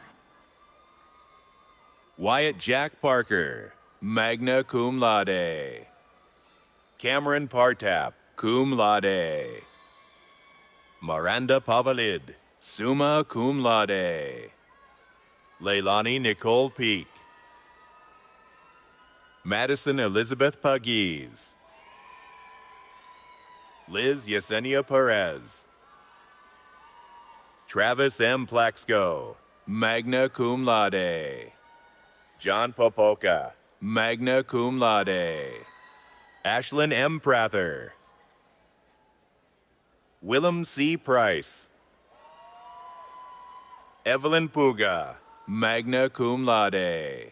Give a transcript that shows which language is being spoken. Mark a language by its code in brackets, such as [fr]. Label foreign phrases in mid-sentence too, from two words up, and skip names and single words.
[en] Wyatt Jack Parker, [la] magna cum laude. [en] Cameron Partap, [la] cum laude. [en] Miranda Pavalid, [la] summa cum laude. [en] Leilani Nicole Peak. Madison Elizabeth Pagues. Liz Yesenia Perez. Travis M. Plaxco, [la] magna cum laude. [en] John Popoka, [la] magna cum laude. [en] Ashlyn M. Prather. Willem C. Price. Evelyn Puga, [la] magna cum laude.